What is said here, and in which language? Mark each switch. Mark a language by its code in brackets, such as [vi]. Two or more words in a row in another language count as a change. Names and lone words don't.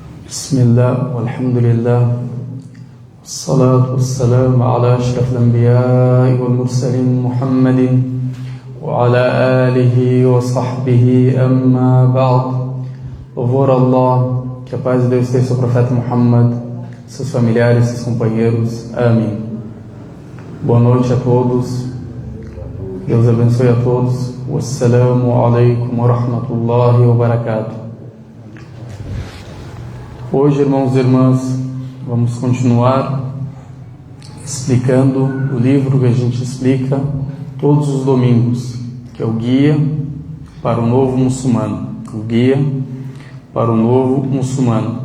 [ar] بسم الله والحمد لله والصلاة والسلام على أشرف الأنبياء والمرسلين محمد وعلى آله وصحبه أما بعد. [pt] Louvor a Allah, que a paz de Deus esteja sobre o profeta Muhammad, seus familiares, seus companheiros. Amém. Boa noite a todos. Deus abençoe a todos. [ar] والسلام عليكم ورحمة الله وبركاته. [pt] Hoje, irmãos e irmãs, vamos continuar explicando o livro que a gente explica todos os domingos, que é o Guia para o Novo Muçulmano. O Guia para o Novo Muçulmano.